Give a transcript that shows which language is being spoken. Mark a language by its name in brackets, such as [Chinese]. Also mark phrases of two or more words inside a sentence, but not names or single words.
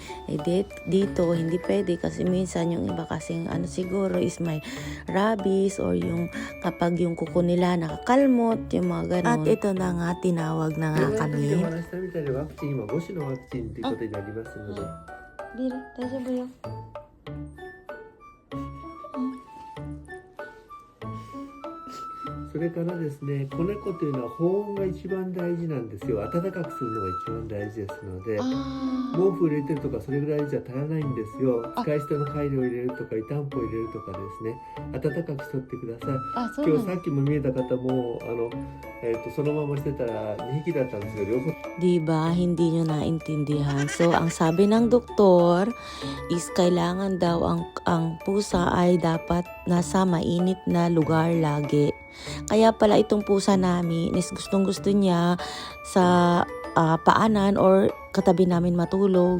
[Filipino] Dito hindi pwede kasi minsan yung iba kasing siguro is may rabies or yung kapag yung kuko nila nakakalmot, yung mga ganun. At ito na nga, tinawag na nga kami. Biro, [Japanese] 大丈夫よ. それからですね、子猫というのは保温が一番大事なんですよ。暖かくするのが一番大事ですので、毛布入れてるとかそれぐらいじゃ足らないんですよ。使い捨てのカイロを入れるとか湯たんぽを入れるとかですね、暖かくしとってください。今日さっきも見えた方もそのまましてたら2匹だったんですよ。両方 [Filipino] Diba, hindi nyo naintindihan. So, ang sabi ng doktor is kailangan daw ang pusa ay dapat nasa mainit na lugar lagi. Kaya pala itong pusa namin is gustong-gusto niya sa paanan or katabi namin matulog.